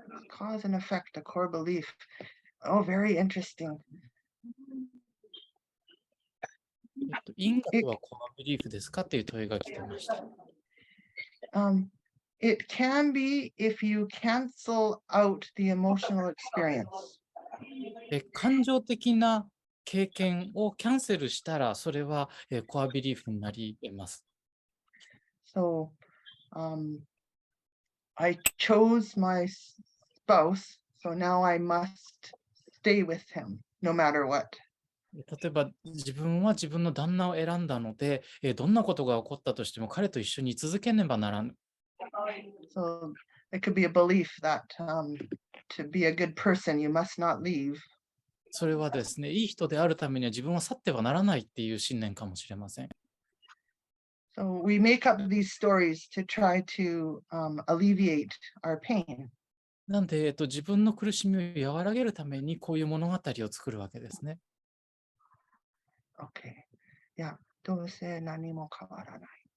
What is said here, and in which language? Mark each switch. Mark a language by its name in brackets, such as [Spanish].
[English] Cause and effect, a core belief. Oh, very interesting. [Japanese] 因果とはコアビリーフですかっていう問いが来てました。 [English] It can be if you cancel out the emotional experience. [Japanese] 感情的な経験をキャンセルしたら、それはコアビリーフになり得ます。 [English] So, I chose my spouse, so now I must stay with him no matter what. [Japanese] 例えば自分は自分の旦那を選んだので、どんなことが起こったとしても彼と一緒に続けねばならぬ。 [English] So it could be a belief that to be a good person, you must not leave. [Japanese] それはですね、いい人であるためには自分は去ってはならないっていう信念かもしれません。 [English] So we make up these stories to try to alleviate our pain. [Japanese] なんで、自分の苦しみを和らげるためにこういう物語を作るわけですね。 [English] Okay. Yeah. [Japanese] どうせ何も変わらない。